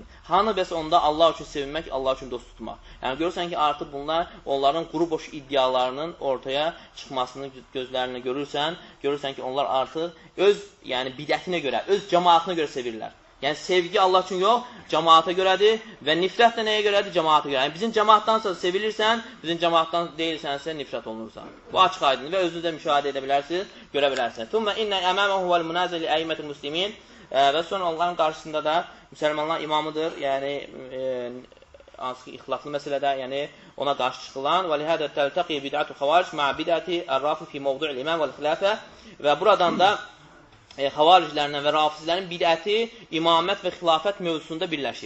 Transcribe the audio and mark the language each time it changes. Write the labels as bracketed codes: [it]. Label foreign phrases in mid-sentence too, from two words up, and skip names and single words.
[az] Hanı bəs onda Allah üçün sevinmək, Allah üçün dost tutmaq. Yəni görürsən ki, artıq bunlar onların quru boş iddialarının ortaya çıxmasını gözlərinə görürsən ki, onlar artıq öz bidətinə görə, öz cəmaatına görə sevirlər. Yəni sevgi Allah üçün yox, cəmaata görədir və nifrət də nəyə görədir? Cəmaata görə. Yəni bizim cəmaatdansa sevilirsən, bizim cəmaatdan deyilsənsə nifrət olunursan. Bu açıq aydındır və özünüz də müşahidə edə bilərsiniz, görə bilərsiniz. [ar] ثم إن إمامه والمنازل أئمة المسلمين [az] və sonra onların qarşısında da müsəlmanlar imamıdır. Yəni hansı ki ixtilaflı məsələdə, yəni ona qarşı çıxılan [ar] ولهذا تلتقي بدعة الخوارج مع بدعة الرافضة في موضوع الإمام والخلافة [az] və buradan da xavariclərlə və rafizlərin bidəti imamət və xilafət mövzusunda birləşir.